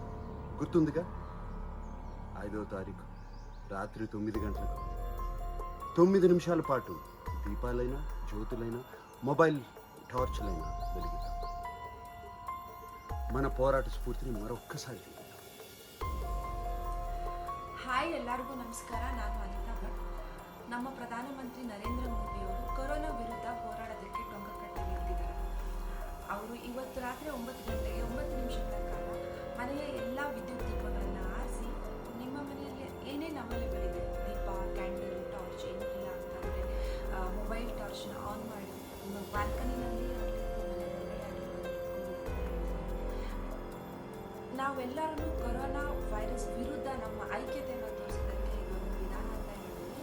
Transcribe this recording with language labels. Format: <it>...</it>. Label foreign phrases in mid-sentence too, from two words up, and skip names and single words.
<te>గుర్తుందిగా, 5వ తారీఖు రాత్రి 9 గంటలకు 9 నిమిషాల పాటు దీపాలైనా, జ్యోతులైనా, మొబైల్ టార్చ్లైనా వెలిగిద్దాం. మన పోరాట స్ఫూర్తిని మరొక్కసారి చూద్దాం.</te> <kn>ಹಾಯ್, ಎಲ್ಲರಿಗೂ ನಮಸ್ಕಾರ. ನಾನು ಅನಿತಾ ಭಟ್. ನಮ್ಮ ಪ್ರಧಾನಮಂತ್ರಿ ನರೇಂದ್ರ ಮೋದಿ ಅವರು ಕೊರೋನಾ ವಿರುದ್ಧ ಹೋರಾಡೋದಕ್ಕೆ ಟೊಂಕ ಕಟ್ಟಿ ನಿಂತಿದ್ದಾರೆ. ಅವರು ಇವತ್ತು ರಾತ್ರಿ 9 ಗಂಟೆಗೆ 9 ನಿಮಿಷಗಳ ಕಾಲ ಮನೆಯ ಎಲ್ಲ ವಿದ್ಯುತ್ ದೀಪಗಳನ್ನು ಆರಿಸಿ, ನಿಮ್ಮ ಮನೆಯಲ್ಲಿ ಏನೇನು ಅವೈಲೇಬಲ್ ಇದೆ, ದೀಪ, ಕ್ಯಾಂಡಲ್, ಟಾರ್ಚ್ ಏನಿಲ್ಲ ಅಂತಂದರೆ ಮೊಬೈಲ್ ಟಾರ್ಚ್ನ ಆನ್ ಮಾಡಿ ನಿಮ್ಮ ಬಾಲ್ಕನಿನಲ್ಲಿ ನಾವೆಲ್ಲರೂ</kn> <en>corona virus</en> <kn>ವಿರುದ್ಧ ನಮ್ಮ ಐಕ್ಯತೆಯನ್ನು ತೋರಿಸೋದಕ್ಕೆ ಇದೊಂದು ವಿಧಾನ ಅಂತ ಹೇಳ್ಬೋದು.</kn>